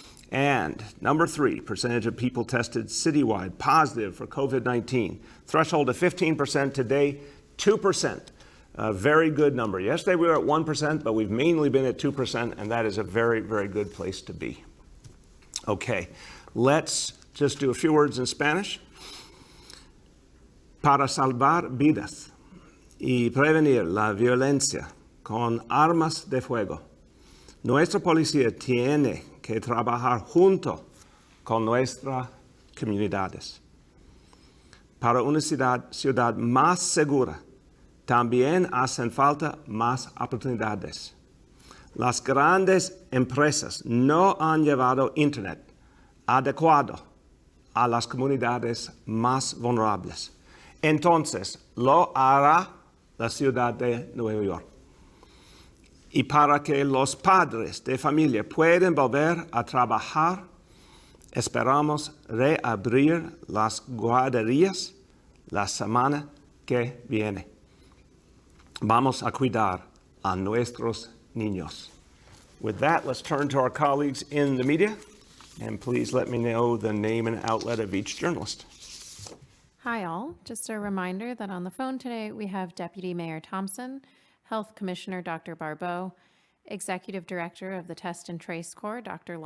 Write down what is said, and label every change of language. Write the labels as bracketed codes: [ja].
[en] And number three, percentage of people tested citywide positive for COVID-19. Threshold of 15% today, 2%. A very good number. Yesterday we were at 1%, but we've mainly been at 2%, and that is a very, very good place to be. Okay, let's just do a few words in Spanish. [es] Para salvar vidas y prevenir la violencia con armas de fuego, nuestra policía tiene que trabajar junto con nuestras comunidades. Para una ciudad más segura, también hacen falta más oportunidades. Las grandes empresas no han llevado Internet adecuado a las comunidades más vulnerables. Entonces, lo hará la ciudad de Nueva York. Y para que los padres de familia puedan volver a trabajar, esperamos reabrir las guarderías la semana que viene. Vamos a cuidar a nuestros niños. [en] With that, let's turn to our colleagues in the media, and please let me know the name and outlet of each journalist. Hi all, just a reminder that on the phone today we have Deputy Mayor Thompson, Health Commissioner Dr. Barbeau, Executive Director of the Test and Trace Corps, Dr.